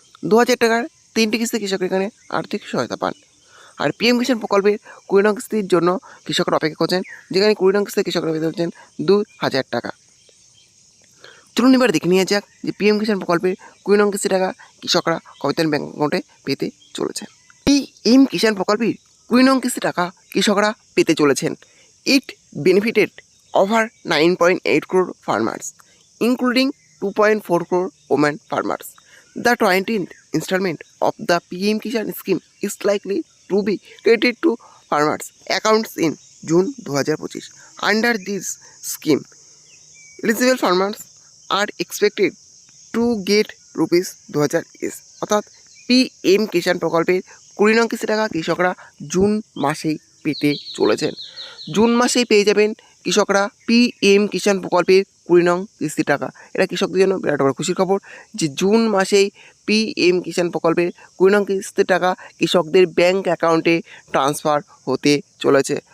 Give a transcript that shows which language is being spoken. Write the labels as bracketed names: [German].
[Bangla] 2000 টাকার 3টি কিস্তি কৃষকের এখানে আর্থিক সহায়তা পান। আর পিএম কিষাণ প্রকল্পের 20 নং কিস্তির জন্য কৃষকরা অপেক্ষা করছেন, যেখানে 20 নং কিস্তি কৃষকরা পেতে হচ্ছেন 2000 টাকা। চলুন এবার দেখে নিয়ে যাক যে পিএম কিষাণ প্রকল্পের 20 নং কিস্তি টাকা কৃষকরা কবে তাদের ব্যাঙ্ক অ্যাকাউন্টে পেতে চলেছেন। পিএম কিষাণ প্রকল্পের 20 নং কিস্তি টাকা কৃষকরা পেতে চলেছেন। [English] It benefited over 9.8 crore farmers, including 2.4 crore women farmers. The 20th installment of the PM Kishan scheme is likely to be credited to farmers' accounts in June 2025. Under this scheme, eligible farmers are expected to get rupees 2000 each. [Bangla] অর্থাৎ PM কিষাণ প্রকল্পের 20 নং কিস্তি টাকা কৃষকরা June মাসেই পেতে চলেছেন। June মাসেই পেয়ে যাবেন কৃষকরা পিএম কিষাণ প্রকল্পের 20 নং কিস্তি টাকা। এটা কৃষকদের জন্য বিরাট বড় খুশির খবর যে জুন মাসেই পিএম কিষাণ প্রকল্পের 20 নং কিস্তি টাকা কৃষকদের ব্যাঙ্ক অ্যাকাউন্টে ট্রান্সফার হতে চলেছে।